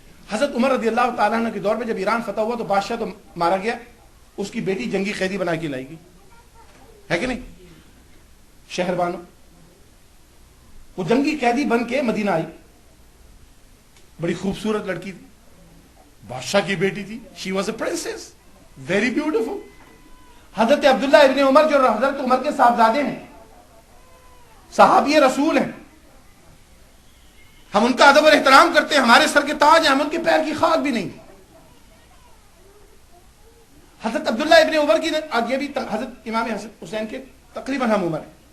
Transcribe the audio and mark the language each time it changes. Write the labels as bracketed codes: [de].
[ur] حضرت عمر رضی اللہ تعالیٰ عنہ کے دور میں جب ایران فتح ہوا تو بادشاہ تو مارا گیا، اس کی بیٹی جنگی قیدی بنا کے لائی گئی، ہے کہ نہیں؟ شہر بانو، وہ جنگی قیدی بن کے مدینہ آئی. بڑی خوبصورت لڑکی تھی، بادشاہ کی بیٹی تھی. [en] She was a princess, very beautiful. [ur] حضرت عبداللہ ابن عمر جو حضرت عمر کے صاحبزادے ہیں، صحابی رسول ہیں، ہم ان کا ادب اور احترام کرتے ہیں، ہمارے سر کے تاج ہیں، ہم ان کے پیر کی خاک بھی نہیں. حضرت عبداللہ ابن عمر کی یہ بھی حضرت امام حسین کے تقریباً ہم عمر ہیں.